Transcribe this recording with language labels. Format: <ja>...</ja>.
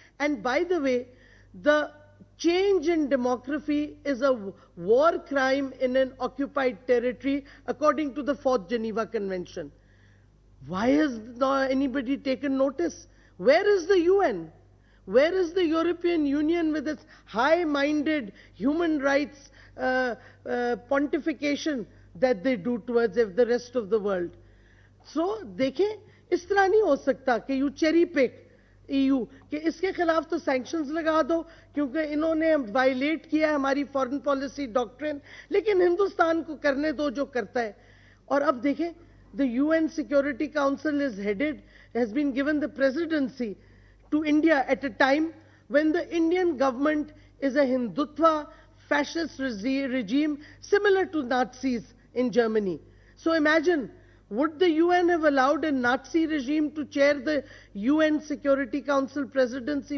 <en>And by the way, the change in demography is a war crime in an occupied territory according to the 4th Geneva Convention. Why has not anybody taken notice? Where is the UN? Where is the European Union with its high-minded human rights pontification that they do towards the rest of the world?</en> <hi>So, देखें, इस तरह नहीं हो सकता कि</hi> <en>you cherry pick EU,</en> <hi>कि इसके खिलाफ तो sanctions लगा दो क्योंकि इन्होंने violate किया हमारी foreign policy doctrine, लेकिन हिंदुस्तान को करने दो जो करता है. और अब देखें, the UN Security Council has been given the presidency to India at a time when the Indian government is a Hindutva fascist regime similar to Nazis in Germany.</hi> <en>So imagine, would the UN have allowed a Nazi regime to chair the UN Security Council presidency?</en>